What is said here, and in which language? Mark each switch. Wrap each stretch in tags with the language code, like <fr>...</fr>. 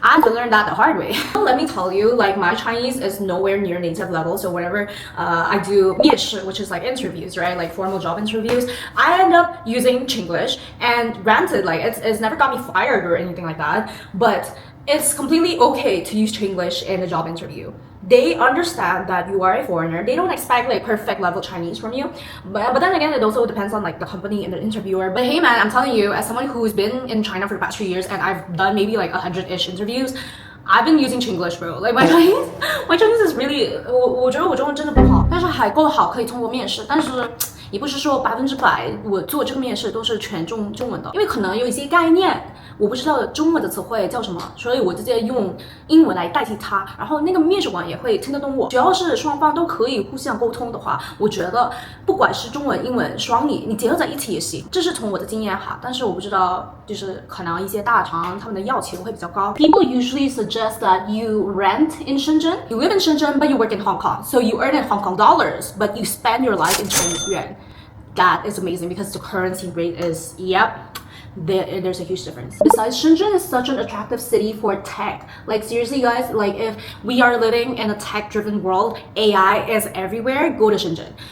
<en>I had to learn that the hard way. Let me tell you, like my Chinese is nowhere near native level, so whenever I do 面试, which is like interviews, right, like formal job interviews, I end up using Chinglish, and granted, like it's never got me fired or anything like that, but it's completely okay to use Chinglish in a job interview. They understand that you are a foreigner. They don't expect like perfect level Chinese from you. But then again, it also depends on like the company and the interviewer. But hey man, I'm telling you, as someone who's been in China for the past 3 years and I've done maybe like 100-ish interviews, I've been using Chinglish, bro. Like my Chinese is really,</en> <zh>我觉得我中文真的不好，但是还够好可以通过面试，但是也不是说100%我做这个面试都是全中文的，因为可能有一些概念我不知道中文的词汇叫什么，所以我直接用英文来代替它，然后那个面试官也会听得懂我。只要是双方都可以互相沟通的话，我觉得不管是中文英文双语，你结合在一起也行。这是从我的经验哈，但是我不知道就是可能一些大厂他们的要求会比较高。</zh> <en>People usually suggest that you rent in Shenzhen. You live in Shenzhen, but you work in Hong Kong, so you earn in Hong Kong dollars, but you spend your life in Chinese yuan. that is amazing because the currency rate is, yep, there's a huge difference. Besides, Shenzhen is such an attractive city for tech. Like seriously guys, like if we are living in a tech driven world, AI is everywhere, go to Shenzhen.</en>